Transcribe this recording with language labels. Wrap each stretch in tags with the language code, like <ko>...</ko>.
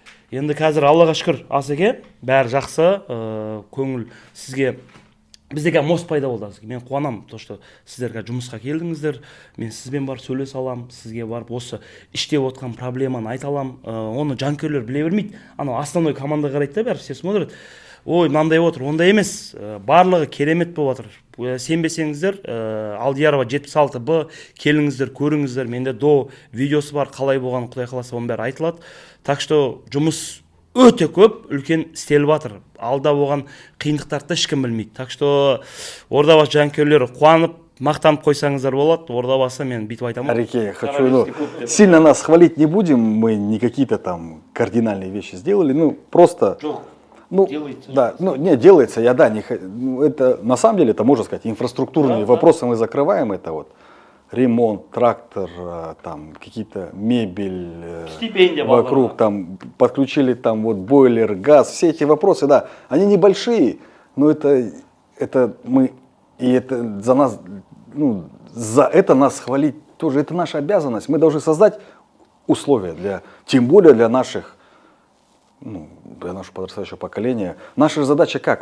<kk>Енді қазір Аллаға шүкір Асеке, бәрі жақсы, көңіл сізге, біздегі мост пайда болды Асеке. Мен қуанам, то что сіздер жұмысқа келдіңіздер, мен сізбен барып сөйлесе алам, сізге барып осы іште отқан проблеманы айта алам, оны жанкүйерлер біле бермейді. Анау основной команда қарайды да, бәрі</kk> <ru>все смотрят.</ru> <kk>Ой, мынандай отыр, ондай емес, барлығы керемет болып отыр. Сенбесеңіздер, Алдиярова 76Б, келіңіздер, көріңіздер, менде до видеосы бар, қалай болған Құдай қаласа оның бәрі айтылады.</kk> <ru>Так что</ru> <kk>жұмыс өте көп, үлкен істеліп жатыр. Алда болған қиындықтарды ешкім білмейді.</kk> <ru>Так что</ru> <kk>Ордабасы жанкүйерлері қуанып, мақтанып қойсаңыздар болады. Ордабасы мен бүйтіп айтамын.</kk> <ru>Ареке, хочу, сильно нас хвалить не будем, мы не какие-то там кардинальные вещи сделали, ну просто... Ну, делается. Да, ну, не, делается, я, да, не, это, на самом деле, это, можно сказать, инфраструктурные вопросы мы закрываем, это вот ремонт, трактор, там, какие-то мебель, стипендия вокруг, там, подключили там вот бойлер, газ, все эти вопросы, да, они небольшие, но это мы, и это за нас, ну, за это нас хвалить тоже, это наша обязанность, мы должны создать условия для, тем более для наших, ну, для нашего подрастающего поколения. Наша задача как?</ru>